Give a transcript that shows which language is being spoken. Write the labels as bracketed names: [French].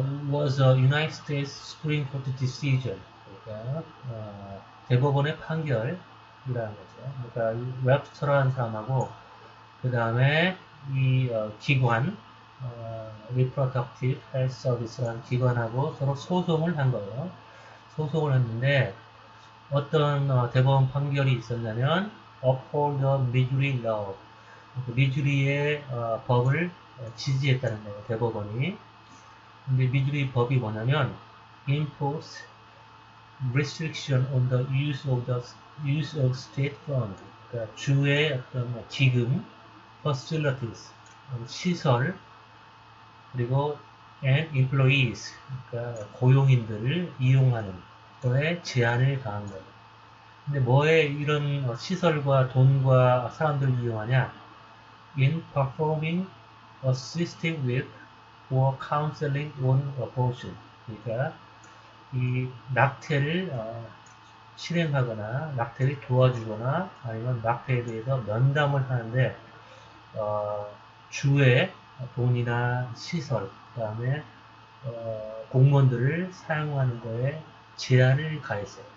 [English] Was a United States Supreme Court decision. [Korean] 그러니까 대법원의 판결이라는 거죠. 그러니까 이 웹스터라는 사람하고 그 다음에 이 기관 Reproductive Health Service라는 기관하고 서로 소송을 한 거예요. 소송을 했는데 어떤 대법원 판결이 있었냐면 [English] Uphold the Missouri Law. [Korean] 미주리의 법을 지지했다는 거예요. 대법원이. 근데 미주리 법이 뭐냐면 [English] impose restriction on the use of state fund. [Korean] 그러니까 주의 어떤 기금, facilities, 시설, 그리고 [English] and employees, [Korean] 그러니까 고용인들을 이용하는 거에 제한을 가한 거예요. 근데 뭐에 이런 시설과 돈과 사람들을 이용하냐? [English] In performing assisting with or counseling on abortion. [Korean] 그러니까 이 낙태를 실행하거나 낙태를 도와주거나 아니면 낙태에 대해서 면담을 하는데 주의 돈이나 시설 그 다음에 공무원들을 사용하는 거에 제한을 가했어요.